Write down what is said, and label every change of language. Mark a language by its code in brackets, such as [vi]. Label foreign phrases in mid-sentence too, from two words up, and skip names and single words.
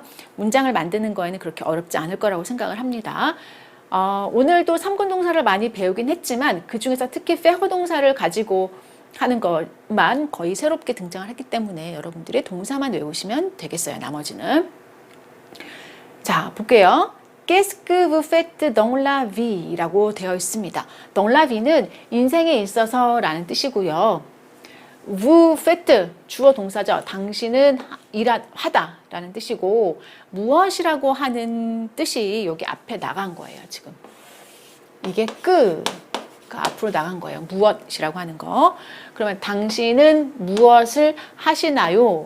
[ko] 문장을 만드는 거에는 그렇게 어렵지 않을 거라고 생각을 합니다. 오늘도 3군 동사를 많이 배우긴 했지만 그 중에서 특히 faire 동사를 가지고 하는 것만 거의 새롭게 등장을 했기 때문에 여러분들이 동사만 외우시면 되겠어요. 나머지는. 자, 볼게요. [fr] Qu'est-ce que vous faites dans la vie? [ko] 라고 되어 있습니다. [fr] dans la vie [ko] 는 인생에 있어서 라는 뜻이고요. [fr] vous faites [ko] 주어 동사죠. 당신은 하다 라는 뜻이고 무엇이라고 하는 뜻이 여기 앞에 나간 거예요. 지금 이게 가 앞으로 나간 거예요. 무엇이라고 하는 거. 그러면 당신은 무엇을 하시나요?